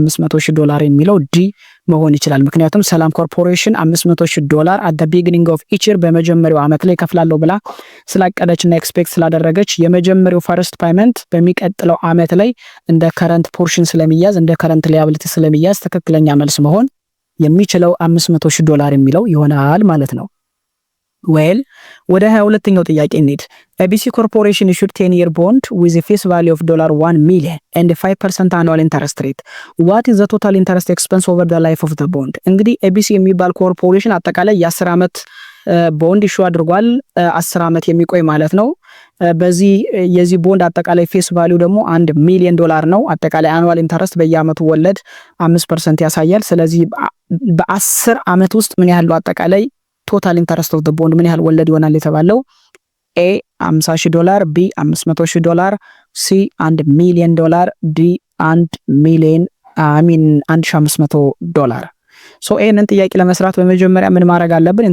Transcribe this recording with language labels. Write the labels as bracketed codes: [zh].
[am] $500,000 የሚለው ዲ መሆን ይችላል። ምክንያቱም ሰላም ኮርፖሬሽን $500,000 [en] at the beginning of each year [am] በመጀመሪያው አመት ላይ ከፍላለሁ ብላ ስላቀደችና ኤክስፔክት ስላደረገች የመጀመሪያው ፈርስት ፔመንት በሚቀጥለው አመት ላይ እንደ ከረንት ፖርሽን ስለሚያዝ እንደ ከረንት ሊያቢሊቲ ስለሚያዝ ትክክለኛ መልስ መሆን የሚችለው $500,000 የሚለው ይሆናል ማለት ነው። ዌል ወደ 22ኛው ጥያቄ እንሂድ። [en] ABC Corporation issued 10-year bond with a face value of $1 million and a 5% annual interest rate. What is the total interest expense over the life of the bond? [am] እንግዲህ ABC የሚባል ኮርፖሬሽን አጠቃላይ የ10 አመት ቦንድ ኢሹ አድርጓል። 10 አመት የሚቆይ ማለት ነው። በዚህ የዚህ ቦንድ አጠቃላይ ፌስ ቫልዩ ደግሞ $1 ሚሊዮን ነው። አጠቃላይ አኑዋል ኢንተረስት በየአመቱ ወለድ 5% ያሳያል። ስለዚህ በ10 አመት ውስጥ ምን ያህል አጠቃላይ ቶታል ኢንተረስት ኦፍ ዘ ቦንድ ምን ያህል ወለድ ይሆናል የተባለው ኤ $50,000፣ ቢ $500,000፣ ሲ $1 ሚሊዮን፣ ዲ $1,500,000። ሶ ይሄንን ጥያቄ ለመስራት በመጀመሪያ ምን ማድረግ አለብን?